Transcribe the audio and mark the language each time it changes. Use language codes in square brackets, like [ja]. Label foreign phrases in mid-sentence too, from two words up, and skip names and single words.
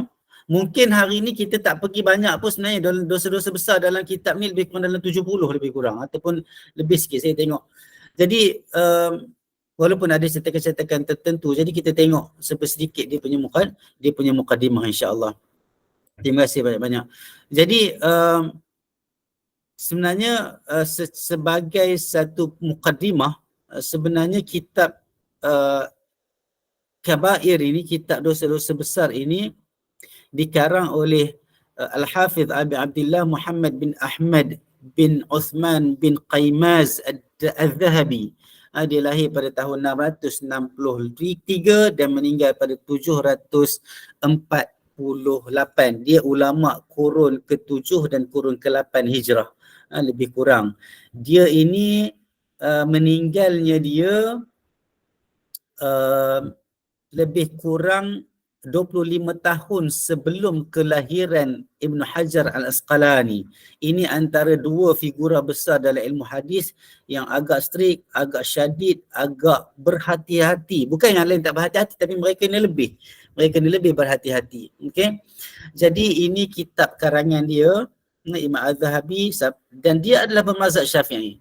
[ms] Mungkin hari ni kita tak pergi banyak pun sebenarnya dalam dosa-dosa besar dalam kitab ni lebih kurang dalam 70 lebih kurang ataupun lebih sikit saya tengok. Jadi walaupun ada cetakan-cetakan tertentu, jadi kita tengok sedikit dia punya muqaddimah insya-Allah. Terima kasih banyak-banyak. Jadi sebenarnya sebagai satu muqaddimah, sebenarnya kitab Kabair ini, kitab dosa-dosa besar ini dikarang oleh Al-Hafidh Abi Abdullah Muhammad bin Ahmad bin Uthman bin Qaymaz Al-Zahabi. Dia lahir pada tahun 663 dan meninggal pada 748. Dia ulama kurun ke-7 dan kurun ke-8 Hijrah, lebih kurang. Dia ini meninggalnya dia lebih kurang 25 tahun sebelum kelahiran Ibn Hajar Al-Asqalani. Ini antara dua figura besar dalam ilmu hadis yang agak strict, agak syadid, agak berhati-hati. Bukan yang lain tak berhati-hati, tapi mereka ni lebih. Mereka ni lebih berhati-hati. Okay? Jadi ini kitab karangan dia, Imam Az-Zahabi, dan dia adalah bermazhab Syafi'i.